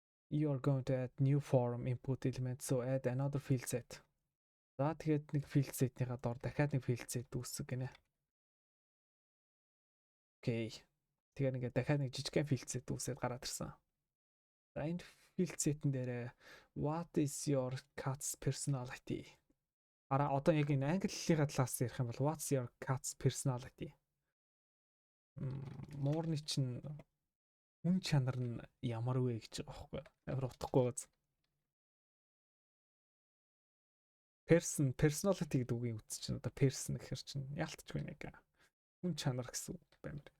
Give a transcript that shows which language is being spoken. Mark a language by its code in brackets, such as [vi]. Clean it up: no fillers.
[en] You are going to add new form input element, so add another field set. [mn] За тэгээд нэг field set-ийнхаа доор дахиад нэг field set үүсгэх гинэ. Окей. Тэгээд ингээд дахиад нэг жижигхэн field set үүсээд гараад ирсэн. За энэ field set-эн дээр [en] what is your cat's personality? [mn] Одоо яг энэ англи хэлний талаас ярих юм бол [en] what's your cat's personality? [mn] Муурны чинь хүн чанар нь ямар вэ гэж байгаа байхгүй. Амар утгагүй гоц. Personality гэдэг үгийн үгс чинь одоо person гэхэр чинь ялтчгүй нэг хүн чанар гэсэн үг байна.